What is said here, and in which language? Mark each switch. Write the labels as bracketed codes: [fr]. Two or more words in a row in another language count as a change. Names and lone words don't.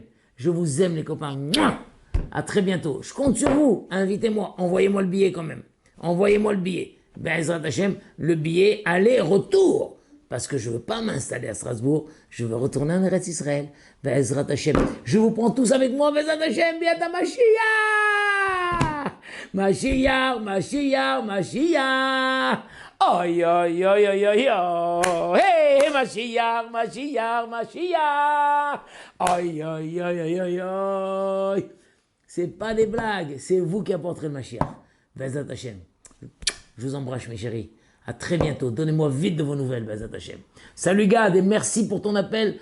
[fr] Je vous aime les copains. Mouah. À très bientôt. Je compte sur vous. Invitez-moi. Envoyez-moi le billet quand même. [he] בעזרת השם, [fr] le billet aller-retour. Parce que je ne veux pas m'installer à Strasbourg. Je veux retourner en Eretz Israël. [he] בעזרת השם. [fr] Je vous prends tous avec moi. [he] בעזרת השם. ביאת משיח. Oi. Hey, Mashiach. Oi. [fr] C'est pas des blagues, c'est vous qui apporterez le Mashiach. [he] בעזרת השם. [fr] Je vous embrasse mes chéris. À très bientôt. Donnez-moi vite de vos nouvelles, [he] בעזרת השם. [fr] Salut Gad et merci pour ton appel.